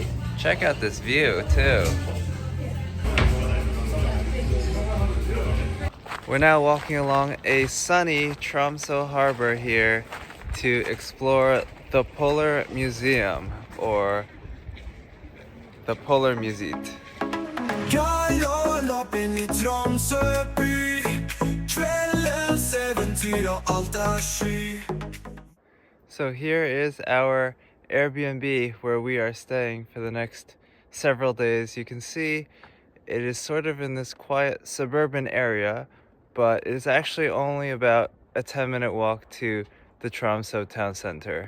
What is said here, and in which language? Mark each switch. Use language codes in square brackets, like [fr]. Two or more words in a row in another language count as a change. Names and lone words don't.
[en] Check out this view too. We're now walking along a sunny Tromso harbor here to explore the Polar Museum, or the Polar Museet. [no] In i Tromsø by, kveldens eventyr og alt er sky. [en] So here is our Airbnb where we are staying for the next several days. You can see it is sort of in this quiet suburban area, but it is actually only about a 10-minute walk to the Tromso town center.